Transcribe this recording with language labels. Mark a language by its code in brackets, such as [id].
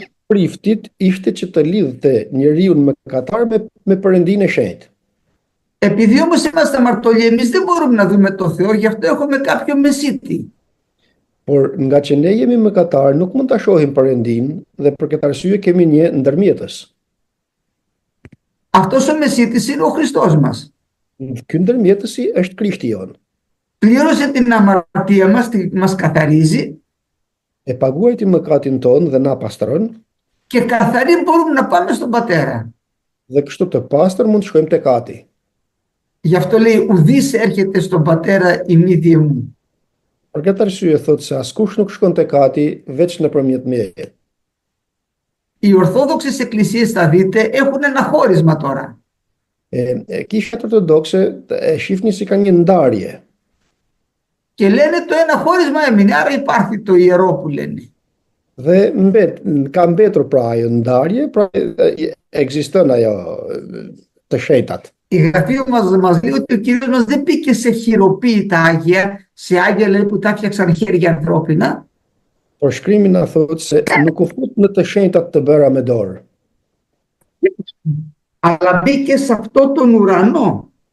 [sq] priftit ishte që të lidhte njeriu mëkatar me Perëndinë e shenjtë. [el] Επειδή όμως είμαστε αμαρτωλοί, εμείς δεν μπορούμε να δούμε το Θεό, γι' αυτό έχουμε κάποιο μεσίτη. [sq] Por nga që ne jemi mëkatar, nuk mund ta shohim Perëndinë dhe për këtë arsye kemi një ndërmjetës. [el] Αυτός ο μεσίτης είναι ο Χριστός μας. [sq] Ky ndërmjetësi është Krishti jon. [el] Πλήρωσε την αμαρτία μας, μας καθαρίζει [sq] E paguaj ti mëkatin ton dhe na pastron, [el] και καθαροί μπορούμε να πάμε στον Πατέρα. [sq] dhe kështu të pastër mund të shkojmë tek Ati. [el] Γι' αυτό λέει ουδής έρχεται στον Πατέρα ημίδie μου. [sq] Për këtë arsye thotë se askush nuk shkon tek Ati veç nëpërmjet meje. [el] Οι Ορθόδοξες εκκλησίες, θα δείτε, έχουν ένα χώρισμα τώρα. [sq] Kishat ortodokse e shihni si kanë një ndarje. [el] Και λένε το ένα χώρισμα έμεινε, άρα υπάρχει το ιερό που λένε. [sq] Dhe ka mbetur pra ajo ndarje, pra ekziston ajo të shenjtat. [el] Η Γραφή μας λέει ότι ο Κύριος μας δεν πήγε σε χειροποίητα Άγια, σε Άγια λέει που τα έφτιαξαν χέρια ανθρώπινα. [sq] Por shkrimi na thotë se nuk u fut në të shenjtat të bëra me dorë, [el] Αλλά μπήκε σε αυτό τον ουρανό.